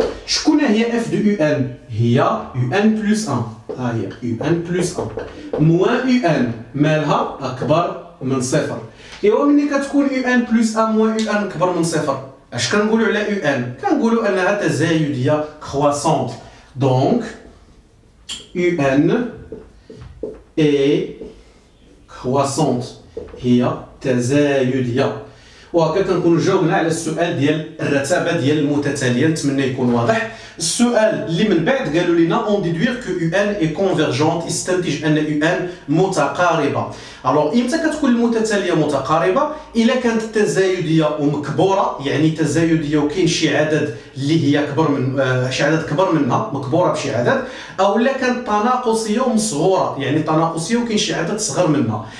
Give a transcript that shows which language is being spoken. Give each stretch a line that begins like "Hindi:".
Arabic: شكون هي اف دو يو ان هي يو ان بلس 1 ها هي يو ان بلس 1 موان يو ان مالها اكبر من صفر ايوا ملي كتكون يو ان بلس 1 موان يو ان اكبر من صفر اش كنقولوا على يو ان كنقولوا انها تزايديه كرواسونت دونك
French: UN est croissante
Arabic: هي تزايدية. وهكا كنكونوا جاوبنا على السؤال ديال الرتابة ديال المتتالية. نتمنى يكون واضح. السؤال اللي من بعد قالوا لنا اون ديدوير كو
French: UN est convergente،
Arabic: يستنتج ان UN متقاربة. الوغ امتى كتكون المتتالية متقاربة؟ الا كانت تزايدية ومكبورة، يعني تزايدية وكاين شي عدد اللي هي كبر من شي عدد كبر منها، مكبورة بشي عدد، او لا كانت تناقصية ومصغورة، يعني تناقصية وكاين شي عدد صغر منها.